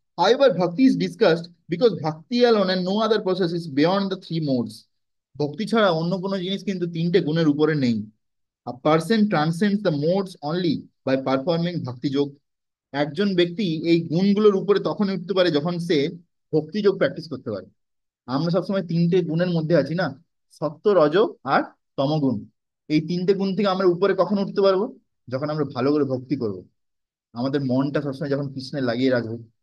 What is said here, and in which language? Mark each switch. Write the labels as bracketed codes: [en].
[en] However, bhakti is discussed because bhakti alone and no other process is beyond the three modes. [bn] ভক্তি ছাড়া অন্য কোনো জিনিস কিন্তু তিনটে গুণের উপরে নেই। [en] A person transcends the modes only by performing bhakti yoga. [bn] একজন ব্যক্তি এই গুণগুলোর উপরে তখন উঠতে পারে যখন সে ভক্তি যোগ প্র্যাকটিস করতে পারে। আমরা সবসময় তিনটে গুণের মধ্যে আছি না, সত্য, রজ আর তমগুণ। এই তিনটে গুণ থেকে আমরা উপরে কখন উঠতে পারবো? যখন আমরা ভালো করে ভক্তি করব, আমাদের মনটা সবসময় যখন কৃষ্ণে লাগিয়ে রাখবো।